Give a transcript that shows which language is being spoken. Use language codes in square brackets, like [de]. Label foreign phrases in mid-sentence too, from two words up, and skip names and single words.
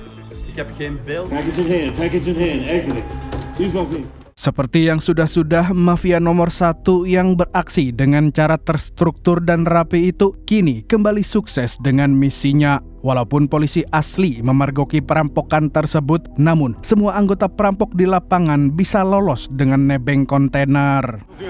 [nl] Ik heb geen beeld. [en] Package in hand, exiting. [id] Seperti yang sudah-sudah, mafia nomor 1 yang beraksi dengan cara terstruktur dan rapi itu kini kembali sukses dengan misinya. Walaupun polisi asli memergoki perampokan tersebut, namun semua anggota perampok di lapangan bisa lolos dengan nebeng kontainer.